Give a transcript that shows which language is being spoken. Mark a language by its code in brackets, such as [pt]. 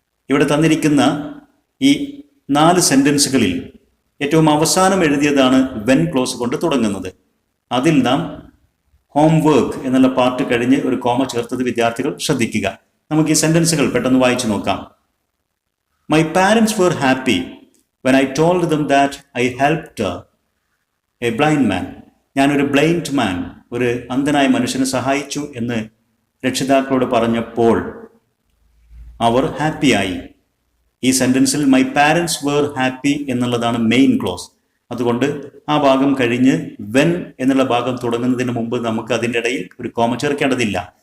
[ml] ഇവിടെ തന്നിരിക്കുന്ന ഈ 4 സെന്റൻസുകളിൽ ഏറ്റവും അവസാനം എഴുതിയതാണ് വെൻ ക്ലോസ് കൊണ്ട് തുടങ്ങുന്നത്. അതിൽ നാം ഹോംവർക്ക് എന്നുള്ള പാർട്ട് കഴിഞ്ഞ് ഒരു കോമ ചേർത്തത് വിദ്യാർത്ഥികൾ ശ്രദ്ധിക്കുക. നമുക്ക് ഈ സെന്റൻസുകൾ പെട്ടെന്ന് വായിച്ചു നോക്കാം. [en] My parents were happy when I told them that I helped a blind man. [ml] ഞാനൊരു ബ്ലൈൻഡ് മാൻ, ഒരു അന്ധനായ മനുഷ്യനെ സഹായിച്ചു എന്ന് രക്ഷിതാക്കളോട് പറഞ്ഞപ്പോൾ അവർ ഹാപ്പിയായി. ഈ സെന്റൻസിൽ [en] my parents were happy [ml] എന്നുള്ളതാണ് മെയിൻ ക്ലോസ്. അതുകൊണ്ട് ആ ഭാഗം കഴിഞ്ഞ് വെൻ എന്നുള്ള ഭാഗം തുടങ്ങുന്നതിന് മുമ്പ് നമുക്ക് അതിൻ്റെ ഇടയിൽ ഒരു കോമ ചേർക്കേണ്ടതില്ല.